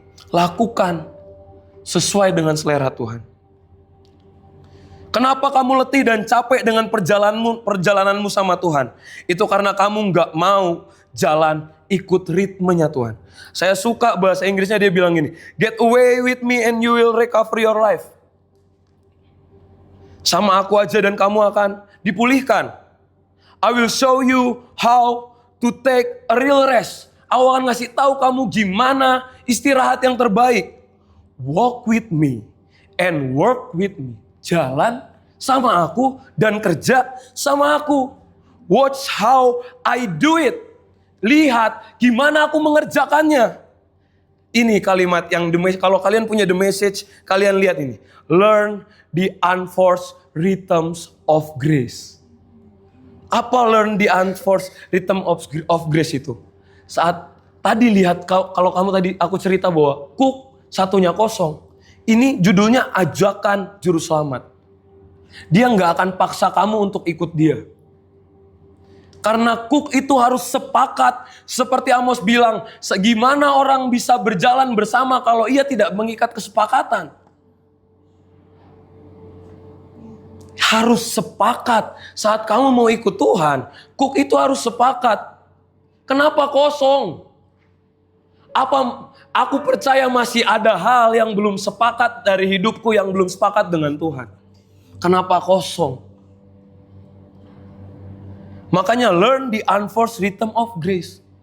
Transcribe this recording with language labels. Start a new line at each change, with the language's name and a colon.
Indonesian: Lakukan sesuai dengan selera Tuhan. Kenapa kamu letih dan capek dengan perjalananmu sama Tuhan? Itu karena kamu gak mau jalan ikut ritmenya Tuhan. Saya suka bahasa Inggrisnya, dia bilang gini,
English: "Get away with me and you will recover your life."
Indonesian: Sama aku aja dan kamu akan dipulihkan.
English: I will show you how to take a real rest.
Indonesian: Aku akan ngasih tahu kamu gimana istirahat yang terbaik.
English: Walk with me and work with me.
Indonesian: Jalan sama aku dan kerja sama aku.
English: Watch how I do it.
Indonesian: Lihat gimana aku mengerjakannya. Ini kalimat yang kalau kalian punya The Message, kalian lihat ini.
English: Learn the unforced rhythms of grace.
Indonesian: Apa
English: learn the unforced rhythm of grace
Indonesian: itu? Saat tadi lihat, kalau kamu tadi aku cerita bahwa kuk satunya kosong. Ini judulnya ajakan juru selamat. Dia nggak akan paksa kamu untuk ikut dia. Karena Cook itu harus sepakat, seperti Amos bilang, gimana orang bisa berjalan bersama kalau ia tidak mengikat kesepakatan? Harus sepakat. Saat kamu mau ikut Tuhan, Cook itu harus sepakat. Kenapa kosong? Aku percaya masih ada hal yang belum sepakat dari hidupku, yang belum sepakat dengan Tuhan. Kenapa kosong? Makanya
English: learn the unforced rhythm of grace.